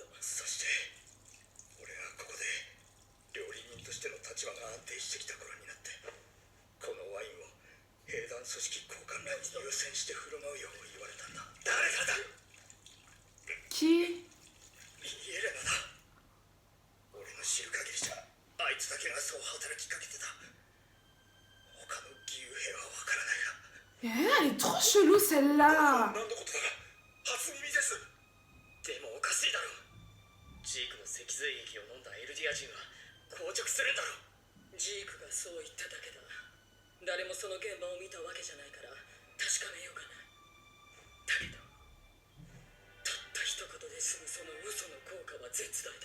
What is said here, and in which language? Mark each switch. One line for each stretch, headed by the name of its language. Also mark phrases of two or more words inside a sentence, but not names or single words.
Japanese: そして俺はここで料理人としての立場が安定してきた頃になって、このワインを兵団組織交換団に優先して振る舞うよう言われたんだ。誰がだ。 Qui イエレナだ。俺の知る限りじゃあいつだけがそう働きかけてた。他の義勇兵はわからないが。
French: Elle est trop chelou, celle-là.
Japanese: 何のことだ。初耳です。でもおかしいだろ。ジークの脊髄液を飲んだエルディア人は硬直するんだろ。ジークがそう言っただけだ。誰もその現場を見たわけじゃないから確かめようかな。だけどたった一言で済むその嘘の効果は絶大だ。